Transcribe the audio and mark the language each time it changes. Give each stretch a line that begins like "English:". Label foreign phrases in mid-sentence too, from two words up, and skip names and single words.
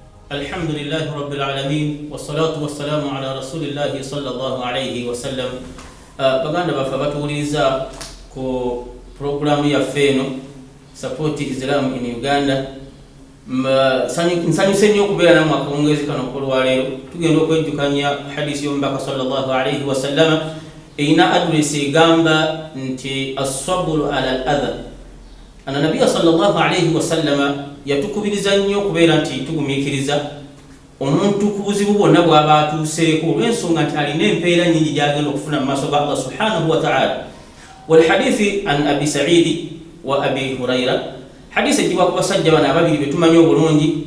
Arabic: الحمد لله رب العالمين والصلاة والسلام على رسول الله صلى الله عليه وسلم.
Ganda: Baganda bafa batuuliza ku programu ya Feno Support Islam in Uganda. Nsanyuse nnyo okubeera nammwe akawungeezi kano olwaleero. Tugenda okwejjukanya hadisi y'omubaka
Arabic: صلى الله عليه وسلم
Ganda: eyina adresi egamba nti
Arabic: الصبر على الأذى. أن النبي صلى الله عليه وسلم
Ganda: yatukubiriza nnyo okubeera nti tugumiikiriza omuntu ku buzibu bwonna bw'aba atuuseeko olw'ensonga nti alina empeera nnyingi gy'agenda okufuna mu maaso ga Allah
Arabic: سبحانه وتعالى. والحديث عن أبي سعيد وأبي هريرة,
Ganda: hadisi ejibwa ku basajja bano ababiri be tumanyi obulungi.